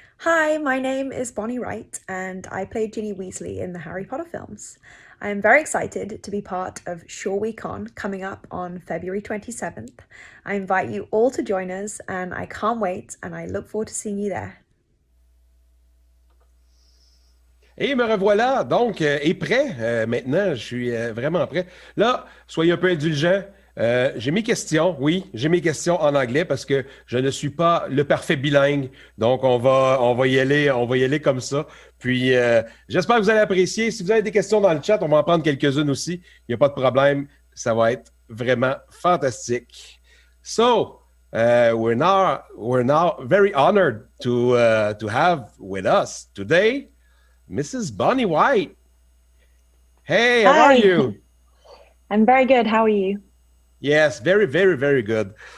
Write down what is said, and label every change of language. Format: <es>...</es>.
<en>Hi, my name is Bonnie Wright, and I played Ginny Weasley in the Harry Potter films. I am very excited to be part of Shawicon coming up on February 27th. I invite you all to join us, and I can't wait, and I look forward to seeing you there.</en> <fr>Et me revoilà, donc, et prêt. Maintenant, je suis vraiment prêt. Là, soyez un peu indulgents. J'ai mes questions, oui, j'ai mes questions en anglais parce que je ne suis pas le parfait bilingue. Donc, on va y aller comme ça. Puis, j'espère que vous allez apprécier. Si vous avez des questions dans le chat, on va en prendre quelques-unes aussi. Il n'y a pas de problème. Ça va être vraiment fantastique.</fr> <en>So, we're now very honored to have with us today Mrs. Bonnie White. Hey, how are Hi, you? I'm very good. How are you? Yes, very, very, very good.</en>